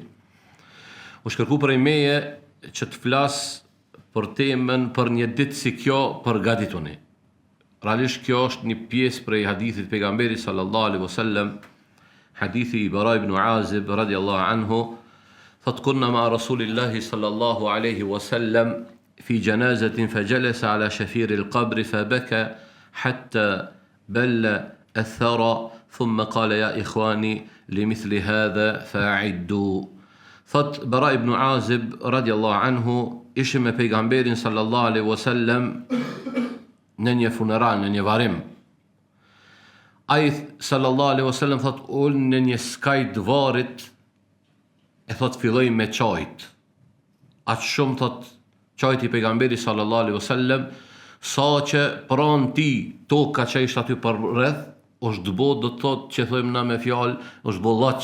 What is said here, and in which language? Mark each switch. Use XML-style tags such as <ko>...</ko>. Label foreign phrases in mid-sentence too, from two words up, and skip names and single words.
<sq>U shkërku prej meje që të flas për temën për një ditë si kjo përgatituni. Realisht kjo është një pjesë prej hadithit pejgamberit</sq> <ar>صلى الله عليه وسلم,</ar> <sq>hadithi i</sq> <ar>Bara ibn Azib رضي الله عنه, thot كنا مع رسول الله صلى الله عليه وسلم في جنازة فجلس على شفير القبر فبكى حتى بل الثرى ثم قال يا إخواني لمثل هذا فأعدوا.</ar> <sq>Thot Bara ibn Azib</sq> <ar>رضي الله عنه,</ar> <sq>ishim me pejgamberin</sq> <ar>صلى الله عليه وسلم</ar> <sq>në një funeral, në një varim. Ai</sq> <ar>صلى الله عليه وسلم</ar> <sq>thot ul në një skaj të varit e thot filloi me çajt. Aq shumë thot çajti i pejgamberit</sq> <ar>صلى الله عليه وسلم</ar> <sq>sa që pranë ti toka që ishte aty për rreth është bo, do të thot që thojmë na me fjalë, është bo llaç.</sq>